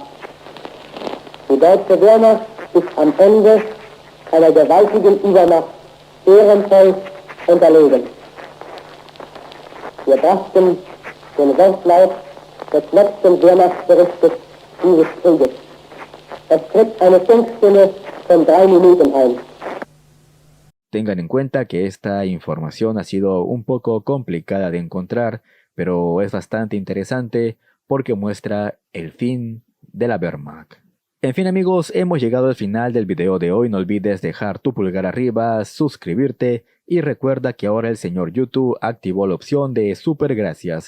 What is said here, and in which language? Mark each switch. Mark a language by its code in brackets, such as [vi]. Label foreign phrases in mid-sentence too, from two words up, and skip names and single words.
[de] Die deutsche Wehrmacht ist am Ende einer gewaltigen Übermacht ehrenvoll unterlegen. Wir brachten den Wortlaut des letzten Wehrmachtsberichtes dieses Krieges. Es tritt eine Funkstimme von 3 Minuten ein. [es] Tengan en cuenta que esta información ha sido un poco complicada de encontrar, pero es bastante interesante porque muestra el fin de la Wehrmacht. En fin amigos, hemos llegado al final del video de hoy. No olvides dejar tu pulgar arriba, suscribirte y recuerda que ahora el señor YouTube activó la opción de super gracias.